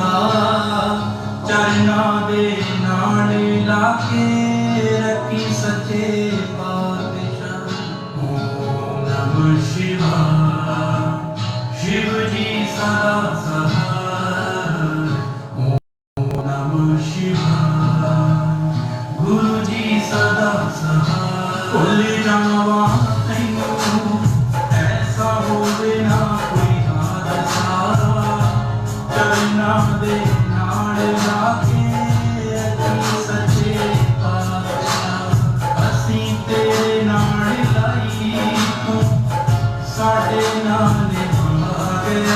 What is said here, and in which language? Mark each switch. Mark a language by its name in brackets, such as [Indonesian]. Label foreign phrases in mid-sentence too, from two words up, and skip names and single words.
[Punjabi] ਚਰਨਾ ਦੇ ਨਾਲ ਲਾਕੇ ਰੱਖੀਂ ਸੱਚੇ ਪਾਤਸ਼ਾਹ। [Sanskrit] ओम नमः शिवाय [Punjabi] ਸ਼ਿਵ ਜੀ ਸਦਾ ਸਹਾਇ। [Sanskrit] ओम नमः शिवाय [Punjabi] ਗੁਰੂ ਜੀ ਸਦਾ ਸਹਾਇ। ਭੁੱਲ ਜਾਵਾਂ ਤੈਨੂੰ ਐਸਾ ਹੋਵੇ ਨਾ ਕੋਈ ਹਾਦਸਾ। ਚਰਨਾ ਦੇ ਨਾਲ ਲਾਕੇ ਰੱਖੀਂ ਸੱਚੇ ਪਾਤਸ਼ਾਹ। ਅਸੀਂ ਤੇਰੇ ਨਾਲ ਲਾਈ ਤੂੰ ਸਾਡੇ ਨਾਲ ਆ ਗਿਆ।